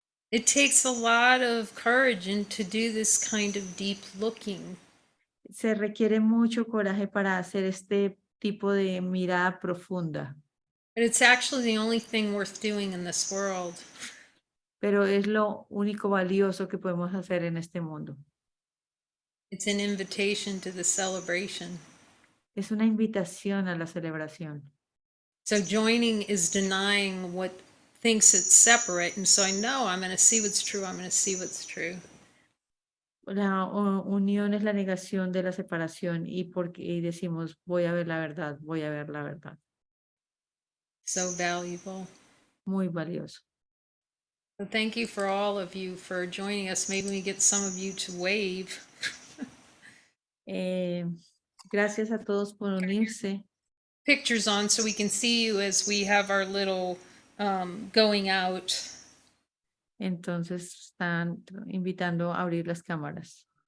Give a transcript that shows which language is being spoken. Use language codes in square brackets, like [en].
[en] It takes a lot of courage and to do this kind of deep looking. [es] Se requiere mucho coraje para hacer este tipo de mirada profunda, [en] But it's actually the only thing worth doing in this world. [es] pero es lo único valioso que podemos hacer en este mundo. [en] It's an invitation to the celebration. [es] Es una invitación a la celebración. [en] So joining is denying what thinks it's separate. And so I know I'm going to see what's true. I'm going to see what's true. [es] La unión es la negación de la separación y decimos, voy a ver la verdad, voy a ver la verdad. [en] So valuable. [es] Muy valioso. [en] So thank you for all of you for joining us. Maybe we get some of you to wave. [es] Gracias a todos por unirse. [en] Pictures on so we can see you as we have our little going out. [es] Entonces están invitando a abrir las cámaras.